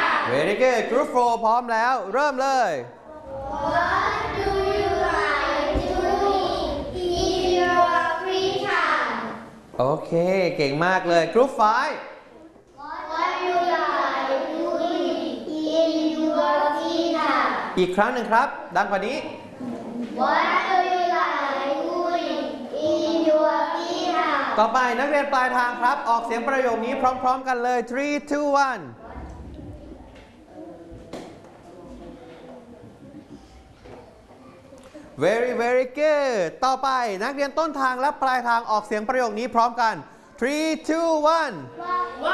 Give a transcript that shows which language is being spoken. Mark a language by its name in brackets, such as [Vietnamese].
[English] Very good. Group 4 [Thai] พร้อมแล้วเริ่มเลย [English] What do you like doing in your free time? [Thai] โอเคเก่งมากเลย [English] Group 5 What do you like doing in your free time? [Thai] อีกครั้งหนึ่งครับดังกว่านี้ [English] What do you like doing in your free time? [Thai] ต่อไปนักเรียนปลายทางครับออกเสียงประโยคนี้พร้อมๆกันเลย 3, 2, 1 [English] Very very good [Thai] ต่อไปนักเรียนต้นทางและปลายทางออกเสียงประโยคนี้พร้อมกัน 3 2 1